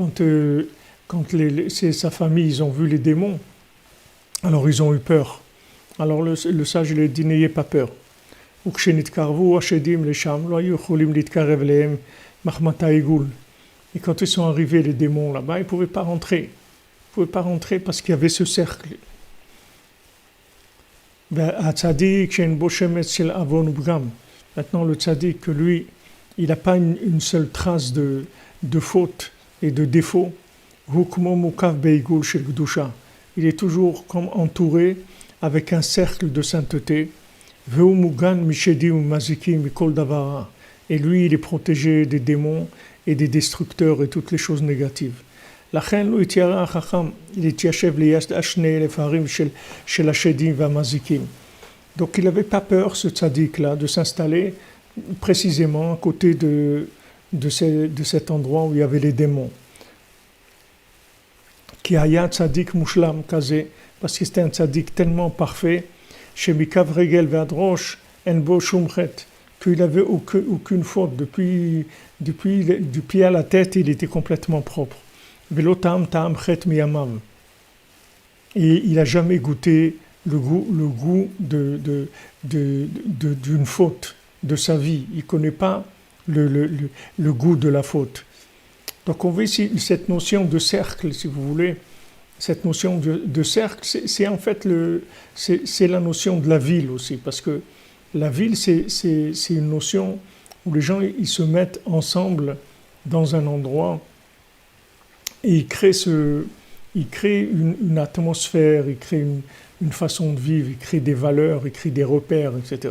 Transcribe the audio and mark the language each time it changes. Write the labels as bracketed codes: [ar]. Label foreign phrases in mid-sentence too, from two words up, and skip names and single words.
[fr] Quand sa famille, ils ont vu les démons, alors ils ont eu peur. Alors le sage lui dit n'ayez pas peur. [he] וכשנתקרבו השדים לשם לא היו יכולים להתקרב אליהם מחמת העיגול. [fr] Et quand ils sont arrivés les démons là-bas, ils ne pouvaient pas rentrer. Ils ne pouvaient pas rentrer parce qu'il y avait ce cercle. [he] והצדיק שאין בו שמץ של עוון ופגם. [fr] Maintenant le tzaddik que lui, il n'a pas une seule trace de faute et de défaut. [he] הוא כמו מוקף בעיגול של קדושה. [fr] Il est toujours comme entouré avec un cercle de sainteté. [he] והוא מוגן משדים ומזיקים מכל דבר רע. [fr] Et lui, il est protégé des démons et des destructeurs et toutes les choses négatives. [he] לכן לא התיירא החכם להתיישב ליד השני לפערים של השדים והמזיקים. [fr] Donc il n'avait pas peur, ce tzaddik-là, de s'installer précisément à côté de cet endroit où il y avait les démons. [he] כי היה צדיק מושלם כזה, [fr] parce que c'était un tzaddik tellement parfait, [he] שמקו רגל ועד ראש אין בו שום חטא, [fr] qu'il n'avait aucune faute, du pied à la tête, il était complètement propre. [he] ולא טעם חטא מימיו. [fr] Et il n'a jamais goûté le goût d'une faute de sa vie. Il ne connaît pas le goût de la faute. Donc on voit ici cette notion de cercle, si vous voulez. Cette notion de cercle, c'est en fait c'est la notion de la ville aussi, parce que la ville, c'est une notion où les gens ils se mettent ensemble dans un endroit et ils créent une atmosphère, ils créent une façon de vivre, ils créent des valeurs, ils créent des repères, etc.